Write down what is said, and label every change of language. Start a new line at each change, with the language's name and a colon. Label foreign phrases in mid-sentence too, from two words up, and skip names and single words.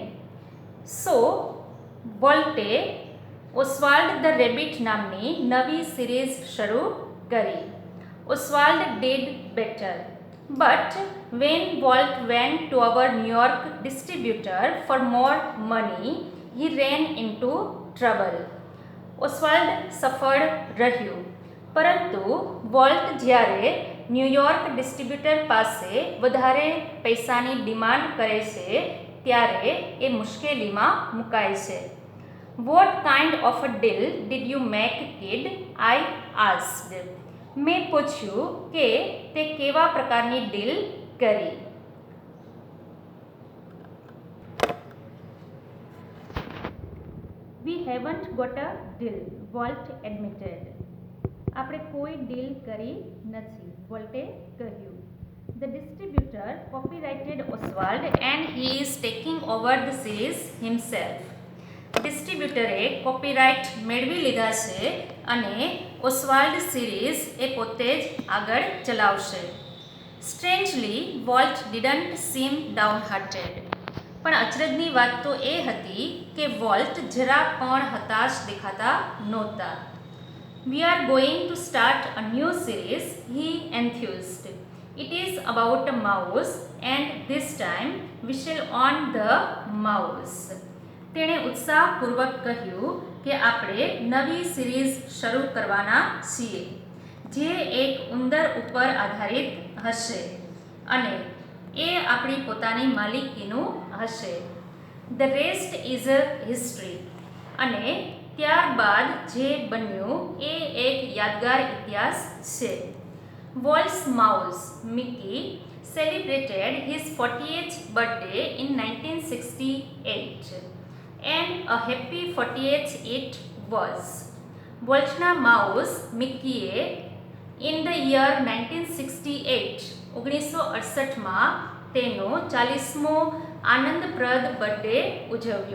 Gujarati: સો વોલ્ટે ઓસ્વાલ્ડ ધ રેબિટ નામની નવી સિરીઝ શરૂ કરી.
English: Oswald did better. But when Walt went to our New York distributor for more money, he ran into trouble.
Gujarati: Oswald સફળ રહ્યું, પરંતુ વોલ્ટ જ્યારે ન્યૂયોર્ક ડિસ્ટ્રીબ્યુટર પાસે વધારે પૈસાની ડિમાન્ડ કરે છે ત્યારે એ મુશ્કેલીમાં મુકાય છે.
English: What kind of a deal did you make, kid? I asked.
Gujarati: મેં પૂછ્યું કે તે કેવા પ્રકારની ડીલ કરી.
English: We haven't got a deal, Walt admitted.
Gujarati: આપણે કોઈ ડીલ કરી નથી, વોલ્ટે કહ્યું.
English: The distributor copyrighted Oswald and he is taking over the series himself.
Gujarati: ડિસ્ટ્રીબ્યુટરે કોપીરાઇટ મેળવી લીધા છે અને ઓસ્વાલ્ડ સિરીઝ એ પોતે જ આગળ ચલાવશે.
English: strangely Walt didn't seem down hearted.
Gujarati: પણ અચરજની વાત તો એ હતી કે વોલ્ટ જરા પણ હતાશ દેખાતા નહોતા.
English: We are going to start a new series, he enthused. It is about a mouse and this time we shall own the mouse.
Gujarati: તેણે ઉત્સાહપૂર્વક કહ્યું કે આપણે નવી સિરીઝ શરૂ કરવાના છીએ જે એક ઉંદર ઉપર આધારિત હશે અને એ આપણી પોતાની માલિકીનું હશે.
English: the rest is a history.
Gujarati: અને ત્યારબાદ જે બન્યું એ એક યાદગાર ઇતિહાસ છે.
English: Walt's mouse Mickey celebrated his 40th birthday in 1968. And a happy 40th it was.
Gujarati: વોલ્ટના માઉસ મિકીએ
English: in the year
Gujarati: 1968 તેનો 40મો આનંદપ્રદ બર્થડે ઉજવ્યો.